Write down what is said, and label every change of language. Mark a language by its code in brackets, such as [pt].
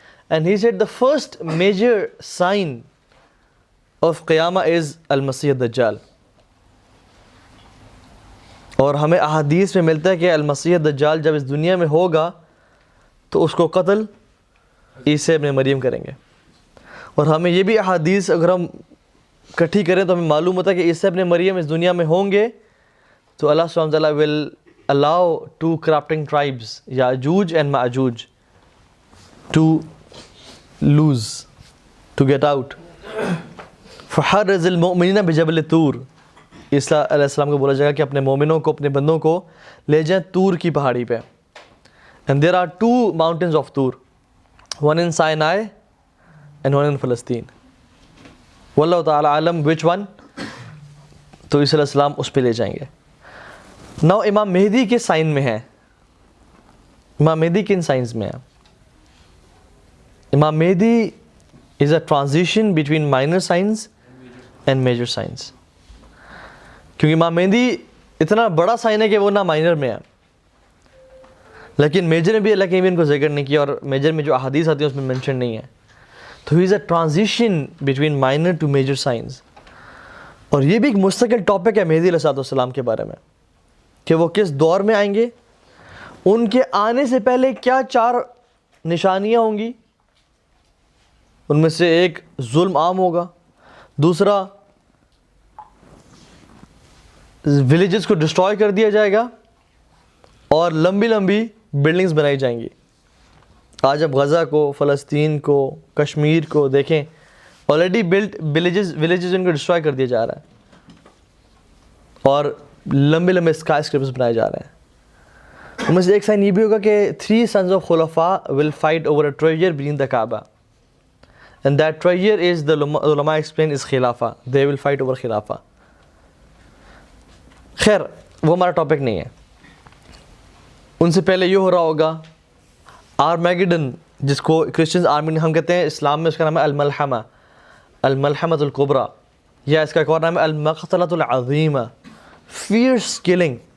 [en] And he said the first major sign of Qiyamah is Al-Masih ad-Dajjal. [ur] اور ہمیں احادیث میں ملتا ہے کہ المسیح دجال جب اس دنیا میں ہوگا تو اس کو قتل عیسیٰ ابن مریم کریں گے. اور ہمیں یہ بھی احادیث اگر ہم اکٹھی کریں تو ہمیں معلوم ہوتا ہے کہ عیسیٰ ابن مریم اس دنیا میں ہوں گے تو اللہ سبحانہ وتعالیٰ [en] will allow two corrupting tribes Ya'juj and Ma'juj to lose, to get out. [ar] فَحَرِّزِ الْمُؤْمِنِينَ بِجَبْلِ طور. [ur] عیسیٰ علیہ السلام کو بولا جائے گا کہ اپنے مومنوں کو اپنے بندوں کو لے جائیں طور کی پہاڑی پہ. [en] And there are two mountains of Tur, one in Sinai and one in Palestine. [ar] واللہ تعالی عالم [en] which one. [ur] تو عیسیٰ علیہ السلام اس پہ لے جائیں گے. [en] Now [ur] امام مہدی کے سائن میں ہے. امام مہدی کن سائنس میں ہے؟ [en] امام مہدی is a transition between minor science and major science. [ur] کیونکہ امام مہدی اتنا بڑا سائن ہے کہ وہ نہ مائنر میں ہے لیکن میجر میں بھی اللہ کے ان کو ذکر نہیں کیا اور میجر میں جو احادیث آتی ہیں اس میں منشن نہیں ہے. تو [en] He is a transition between minor to major science. [ur] اور یہ بھی ایک مستقل ٹاپک ہے مہدی علیہ السلام کے بارے میں کہ وہ کس دور میں آئیں گے, ان کے آنے سے پہلے کیا 4 نشانیاں ہوں گی. ان میں سے ایک ظلم عام ہوگا, دوسرا ولیجز کو ڈسٹروائے کر دیا جائے گا اور لمبی لمبی بلڈنگز بنائی جائیں گی. آج اب غزہ کو, فلسطین کو, کشمیر کو دیکھیں, آلریڈی بلڈ ولیجز ان کو ڈسٹروائے کر دیا جا رہا ہے اور لمبے لمبے اسکائی اسکریپرز بنائے جا رہے ہیں. [en] ان میں سے ایک سائن یہ بھی ہوگا کہ 3 sons of خلفاء will fight over a treasure beneath the Kaaba and that treasure is the ulama explain is خلافہ. they will fight over خلافہ. [ur] خیر وہ ہمارا ٹاپک نہیں ہے. ان سے پہلے یہ ہو رہا ہوگا آرمیگیڈن, جس کو کرسچنز آرمیگیڈن ہم کہتے ہیں, اسلام میں اس کا نام ہے الملحمہ, الملحمۃ الکبریٰ, یا اس کا ایک اور نام ہے المقتلۃ العظیمہ, فیئرس کلنگ.